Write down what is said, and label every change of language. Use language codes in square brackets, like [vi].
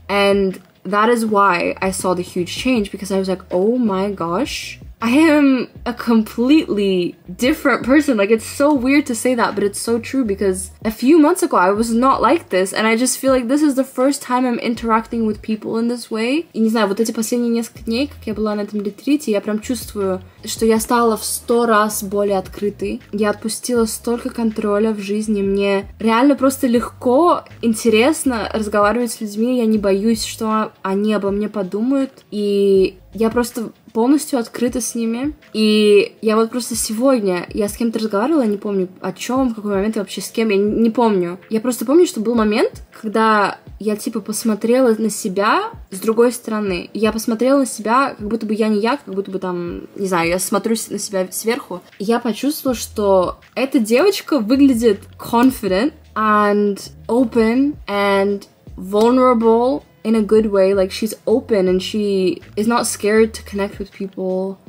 [en] And that is why I saw the huge change, because I was like, oh my gosh, I am a completely different person. Like, it's so weird to say that, but it's so true, because a few months ago I was not like this, and I just feel like this is the first time I'm interacting with people in this way. [ru] И не знаю, вот эти последние несколько дней, как я была на этом ретрите, я прям чувствую, что я стала в 100 раз более открытой. Я отпустила столько контроля в жизни. Мне реально просто легко, интересно разговаривать с людьми. Я не боюсь, что они обо мне подумают. И я просто полностью открыта с ними. И я вот просто сегодня, я с кем-то разговаривала, не помню о чем, в какой момент и вообще с кем, я не помню. Я просто помню, что был момент, когда я типа посмотрела на себя с другой стороны. Я посмотрела на себя, как будто бы я не я, как будто бы там, не знаю, я смотрю на себя сверху. И я почувствовала, что эта девочка выглядит [en] confident and open and vulnerable in a good way. Like, she's open and she is not scared to connect with people.